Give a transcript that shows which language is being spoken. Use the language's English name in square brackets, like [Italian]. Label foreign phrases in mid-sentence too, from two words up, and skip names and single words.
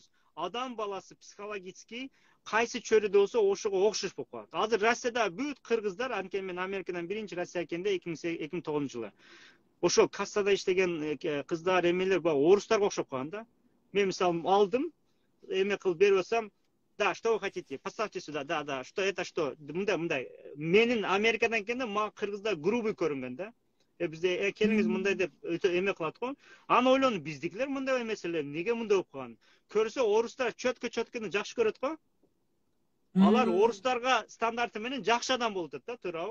[Kyrgyz] Адам баласы психологически кайсы чөрүдө болсо ошого окшош болуп калат. Азыр Россияда бүт кыргыздар, анткени мен Америкадан биринчи Россияга келгенде 2009-жылы. Ошо кассада иштеген кыздар, эмелер бар, орустарга окшоп калган да. Мен мисалы алдым, эме кылып берип атсам, да, [Russian] что вы хотите? Поставьте сюда. Да. Что это что? [Kyrgyz] Мындай. Менин Америкадан келгенде мага кыргыздар грубый көрүнгөн да. Бизде келиңиз мындай деп өтө эме кылат го. Аны ойлондум, биздикилер мындай эмес эле, эмнеге мындай болуп калган? Көрсө орустар чөткө-чөткөнү жакшы көрөт го. Алар орустарга стандарты менен жакшы адам болуп атат да, туурабы?